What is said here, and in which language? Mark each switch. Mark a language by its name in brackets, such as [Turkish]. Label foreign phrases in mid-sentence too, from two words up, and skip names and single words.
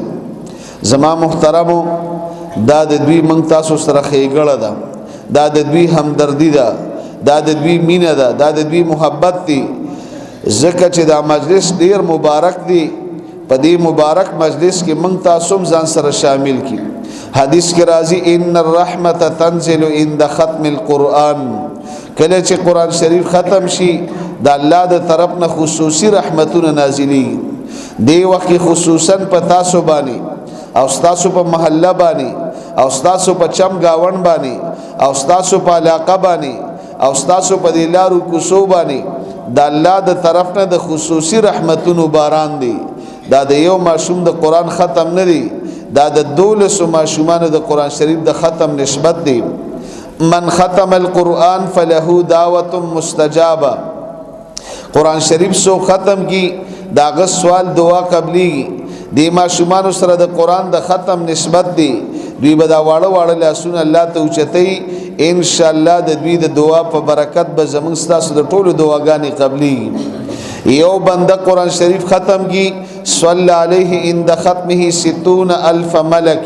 [Pashto] زما محترمو دا د دوی موږ تاسو سره خېګړه ده، دا د دوی همدردی ده، دا د دوی مینه ده، دا د دوی محبت دي. ځکه چې دا مجلس ډیر مبارک دی. په دې مبارک مجلس کې موږ تاسو ځان سره شامل کی. حدیث کې راځي [Arabic] ان الرحمت تنزل عند ختم القرآن. [Pashto] کله چې قرآن شریف ختم شي د الله د طرف نه خصوصي رحمتونه نازلي. دی وخت خصوصا په تاسو باندې او تاسو په محله باندې او تاسو په چم گاون باندې او تاسو په علاقه باندې او تاسو په دلارو کوڅو باندې د الله د طرف نه د خصوصي رحمتونو باران دی. دا د یو ماشوم د قرآن ختم نه دی، دا د 12 ماشومانو د قرآن شریف د ختم نسبت دی. [Arabic] من ختم القرآن فله دعوة مستجابه. [Pashto] قرآن شریف سو ختم کی داغه سوال دعا قبلی. دی ماشومانو سره د قرآن د ختم نسبت دی. دوی به دا واړه واړه لاسونه الله ته اوچتي [Arabic] ان شاء الله [Pashto] د دوی د دعا په برکت به زمونږ ستاسو د ټولو دعاګانې قبلي. یو بنده قرآن شریف ختم کی [Arabic] صلی علیه عند ختمه 60,000 ملک.